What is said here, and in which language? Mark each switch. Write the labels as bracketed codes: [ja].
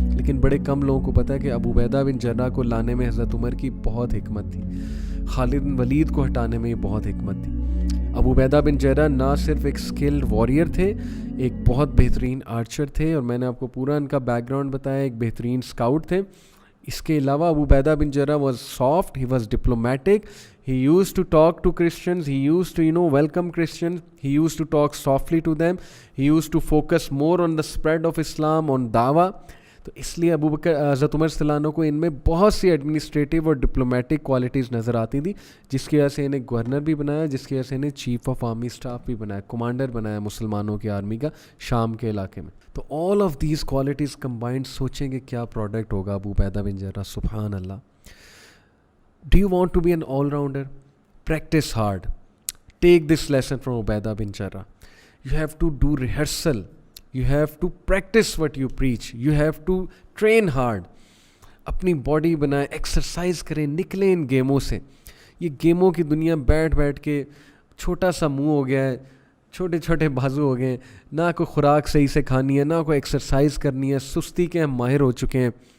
[ur] لیکن بڑے کم لوگوں کو پتہ ہے کہ ابو عبیدہ بن جرہ کو لانے میں حضرت عمر کی بہت حکمت تھی, خالد بن ولید کو ہٹانے میں بہت حکمت تھی. ابو عبیدہ بن جرہ نہ صرف ایک اسکلڈ واریئر تھے, ایک بہت بہترین آرچر تھے, اور میں نے آپ کو پورا ان کا بیک گراؤنڈ بتایا, ایک بہترین اسکاؤٹ تھے. اس کے علاوہ [en] ابو عبیدہ بن جرہ was soft, he was diplomatic, he used to talk to Christians, he used to welcome Christians, he used to talk softly to them, he used to focus more on the spread of Islam, on dawah. [ur] تو اس لیے ابو بکر حضرت عمر صلی اللہ عنہ کو ان میں بہت سی administrative اور diplomatic qualities نظر آتی تھی, جس کی وجہ سے انہیں گورنر بھی بنایا, جس کی وجہ سے انہیں چیف آف آرمی اسٹاف بھی بنایا, کمانڈر بنایا مسلمانوں کی آرمی کا شام کے علاقے میں. تو [en] all of these qualities combined, [ur] سوچیں گے کیا پروڈکٹ ہوگا ابو عبیدہ بن جرہ. سبحان اللہ. [en] Do you want to be an all-rounder? Practice hard. Take this lesson from Ubaidah bin Jarrah. You have to do rehearsal. You have to practice what you preach. You have to train hard. [ur] اپنی body بنائیں, exercise کریں, نکلیں ان گیموں سے. یہ گیموں کی دنیا بیٹھ کے چھوٹا سا منہ ہو گیا ہے, چھوٹے چھوٹے بازو ہو گئے ہیں, نہ کوئی خوراک صحیح سے کھانی ہے, نہ کوئی ایکسرسائز کرنی ہے, سستی کے ہم ماہر ہو چکے ہیں.